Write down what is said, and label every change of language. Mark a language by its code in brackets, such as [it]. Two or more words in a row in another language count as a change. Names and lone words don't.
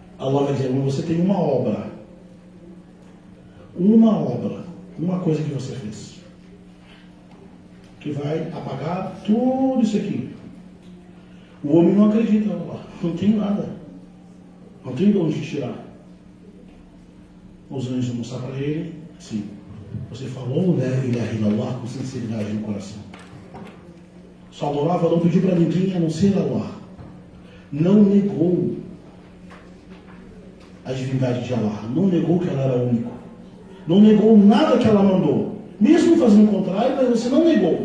[pt] Allah vai dizer, você tem uma obra, uma coisa que você fez, que vai apagar tudo isso aqui. O homem não acredita, não tem nada, não tem de onde tirar. Os anjos vão mostrar para ele, sim, você falou [ar] لا إله إلا الله [pt] com sinceridade no coração. Só adorava, não pediu para ninguém a não ser Allah. Não negou a divindade de Allah, não negou que ela era única, não negou nada que ela mandou, mesmo fazendo o contrário, mas você não negou.